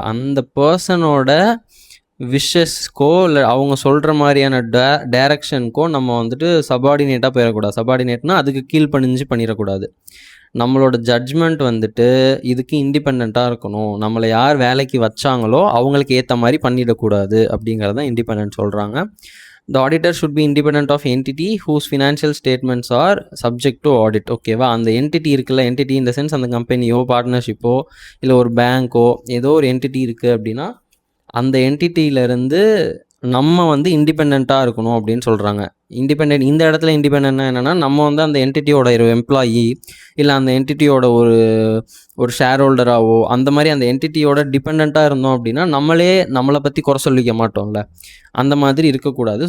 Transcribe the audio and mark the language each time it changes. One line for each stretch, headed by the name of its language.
Tamil: அந்த பர்சனோட விஷஸ்க்கோ இல்லை அவங்க சொல்கிற மாதிரியான டைரக்ஷனுக்கோ நம்ம வந்துட்டு சபார்டினேட்டாக போயிடக்கூடாது. சபார்டினேட்னா அதுக்கு கீழ்ப்பணிஞ்சு பண்ணிடக்கூடாது. நம்மளோட ஜட்ஜ்மெண்ட் வந்துட்டு இதுக்கு இண்டிபெண்ட்டாக இருக்கணும். நம்மளை யார் வேலைக்கு வச்சாங்களோ அவங்களுக்கு ஏற்ற மாதிரி பண்ணிடக்கூடாது அப்படிங்கிறத இண்டிபெண்ட் சொல்கிறாங்க.
English: The auditor should be independent of entity whose financial statements are subject to audit.
Tamil: ஓகேவா? அந்த என்டிட்டி இருக்குல்ல, என்டிட்டி இந்த சென்ஸ் அந்த கம்பெனியோ பார்ட்னர்ஷிப்போ இல்லை ஒரு பேங்க்கோ ஏதோ ஒரு என்டிட்டி இருக்குது அப்படின்னா அந்த என்டிட்டியிலேருந்து நம்ம வந்து இண்டிபெண்ட்டாக இருக்கணும் அப்படின்னு சொல்கிறாங்க. இண்டிபெண்ட் இந்த இடத்துல இண்டிபெண்ட்னா என்னென்னா, நம்ம வந்து அந்த என்டிட்டியோட ஒரு எம்ப்ளாயி இல்லை அந்த என்டிட்டியோட ஒரு ஷேர் ஹோல்டராகவோ அந்த மாதிரி அந்த என்டிட்டியோட டிபெண்ட்டாக இருந்தோம் அப்படின்னா நம்மளை பற்றி குறை சொல்லிக்க மாட்டோம்ல, அந்த மாதிரி இருக்கக்கூடாது.